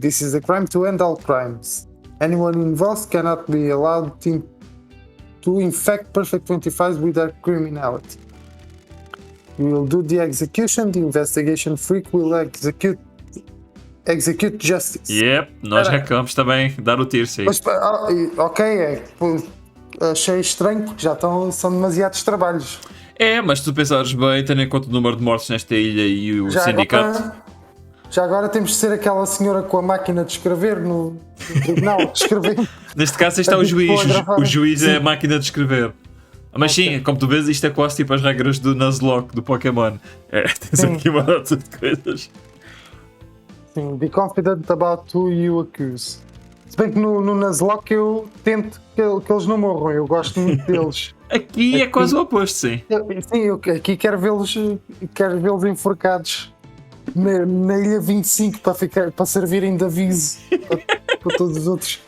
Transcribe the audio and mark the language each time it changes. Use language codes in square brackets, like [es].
[en] This is a crime to end all crimes. Anyone involved cannot be allowed to infect Perfect 25 with their criminality. We will do the execution. The investigation freak will execute justice. [pt] Yep, nós vamos também dar o tiro, sim. Mas, ok, achei estranho porque são demasiados trabalhos. Mas se tu pensares bem, tendo em conta o número de mortes nesta ilha e o sindicato. Já agora temos de ser aquela senhora com a máquina de escrever no tribunal. Escrever. Neste caso, está o juiz. O juiz é a máquina de escrever. Mas sim, como tu vês, isto é quase tipo as regras do Nuzlocke do Pokémon. Tens aqui uma data de coisas. Sim, [en] be confident about who you accuse. [pt] Se bem que no Nuzlocke eu tento que eles não morram, eu gosto muito deles. Aqui é quase o oposto, sim. Eu aqui quero vê-los enforcados na ilha 25 para servirem de aviso para todos os outros.